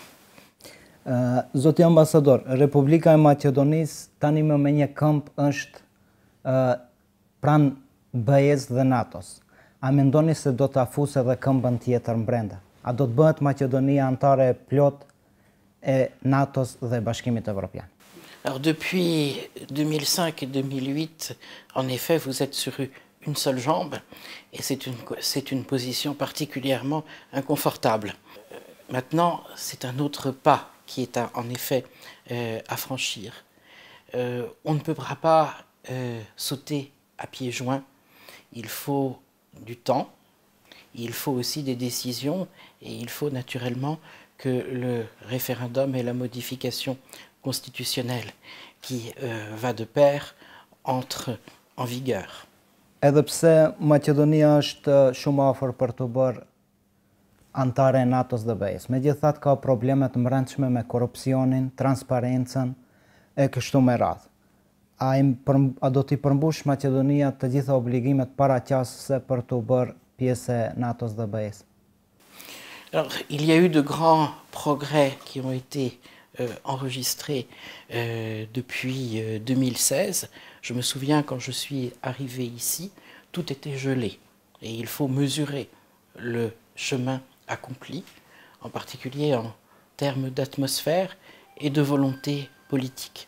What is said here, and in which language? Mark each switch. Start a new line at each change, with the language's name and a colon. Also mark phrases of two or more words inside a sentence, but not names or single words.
Albanian: Zoti ambasador, Republika e Maqedonisë tani më me një këmbë është pranë BE-s dhe NATO-s. A mendoni se do të afusë edhe këmbën tjetër mbrenda? A do të bëhet Maqedonia antare plot e NATO-s dhe Bashkimit Evropian?
French: Alors depuis 2005 et 2008, en effet, vous êtes sur une seule jambe et c'est une position particulièrement inconfortable. Maintenant, c'est un autre pas qui est en effet à franchir. On ne pourra pas sauter à pieds joints. Il faut du temps, il faut aussi des décisions et il faut naturellement que le référendum et la modification constitutionnelle qui va de pair entre en vigueur.
Albanian: Edhe pse Maqedonia është shumë afër për të bërë antare e NATO-s dhe BE-s, megjithatë ka probleme të brendshme me korrupsionin, transparencën e kështu me radhë. A do t'i përmbush Maqedonia të gjitha obligimet paraqasëse për të bërë pjesë e NATO-s dhe BE-s?
French: Alors, il y a eu de grands progrès qui ont été enregistrés depuis 2016. Je me souviens quand je suis arrivé ici, tout était gelé. Et il faut mesurer le chemin accompli, en particulier en termes d'atmosphère et de volonté politique.